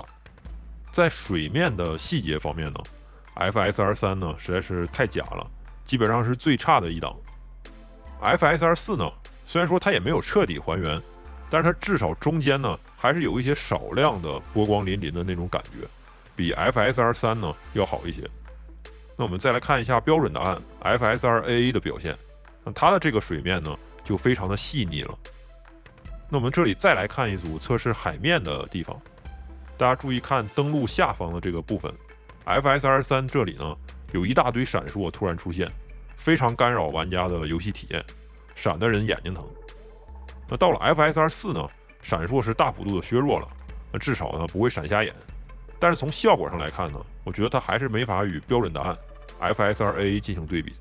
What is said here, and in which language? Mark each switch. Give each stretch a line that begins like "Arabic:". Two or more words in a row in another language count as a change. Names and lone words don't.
Chinese: 在水面的細節方面呢 FSR3 呢實在是太假了，基本上是最差的一檔。FSR4 呢雖然說它也沒有徹底還原，但是它至少中間呢還是有一些少量的波光粼粼的那種感覺，比 FSR3 呢要好一些。那我們再來看一下標準答案 FSR-AA 的表現，那它的這個水面呢就非常的細膩了。那我們這裡再來看一組測試海面的地方，大家注意看登陸下方的這個部分 FSR3 這裡呢有一大堆閃爍突然出現，非常干擾玩家的遊戲體驗，閃得人眼睛疼。那到了 FSR4 呢，閃爍是大幅度的削弱了，那至少呢不會閃瞎眼。但是從效果上來看呢，我覺得它還是沒法與標準答案 FSR-AA 進行對比。